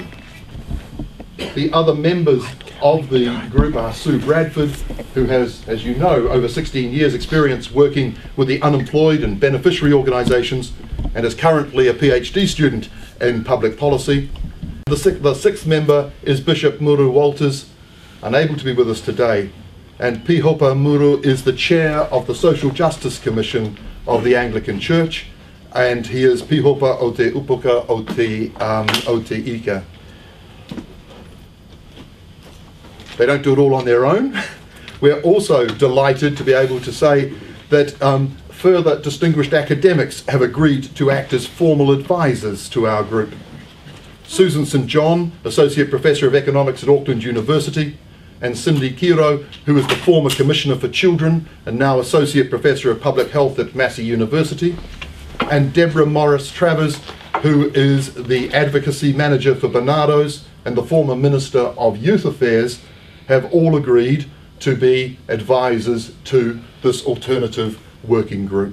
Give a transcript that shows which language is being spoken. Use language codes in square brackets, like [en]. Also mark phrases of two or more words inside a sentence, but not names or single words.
[en] The other members of the group are Sue Bradford, who has, as you know, over 16 years experience working with the unemployed and beneficiary organisations and is currently a PhD student in public policy. The sixth member is Bishop Muru Walters, unable to be with us today, and Pihopa Muru is the chair of the Social Justice Commission of the Anglican Church, and he is [mi] Pihopa o te upuka o te ika. [en] They don't do it all on their own. We're also delighted to be able to say that further distinguished academics have agreed to act as formal advisors to our group. Susan St John, Associate Professor of Economics at Auckland University, and Cindy Kiro, who is the former Commissioner for Children and now Associate Professor of Public Health at Massey University, and Deborah Morris Travers, who is the Advocacy Manager for Barnardo's and the former Minister of Youth Affairs, have all agreed to be advisors to this alternative working group.